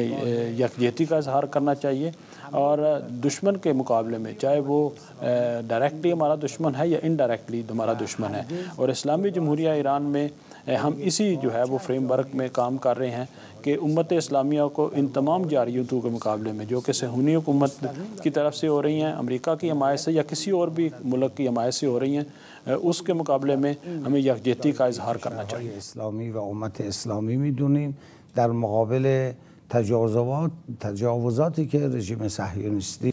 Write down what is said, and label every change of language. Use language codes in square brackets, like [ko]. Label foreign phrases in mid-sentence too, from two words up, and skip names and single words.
[ur] کو ایک یکجہتی کا اظہار کرنا چاہیے، اور دشمن کے مقابلے میں، چاہے وہ ڈائریکٹلی ہمارا دشمن ہے یا انڈائریکٹلی ہمارا دشمن ہے، اور اسلامی جمہوریہ ایران میں ہم اسی جو ہے وہ فریم ورک میں کام کر رہے ہیں کہ امت اسلامیہ کو ان تمام جارحیتوں کے مقابلے میں جو کہ صہیونی حکومت کی طرف سے ہو رہی ہیں، امریکہ کی حمایت سے یا کسی اور بھی ملک کی حمایت سے ہو رہی ہیں، اس کے مقابلے میں ہمیں یکجہتی کا اظہار کرنا چاہیے. [fa] اسلامی و امت اسلامی میدونیم در مقابل تجاوزاتی که رژیم صهیونیستی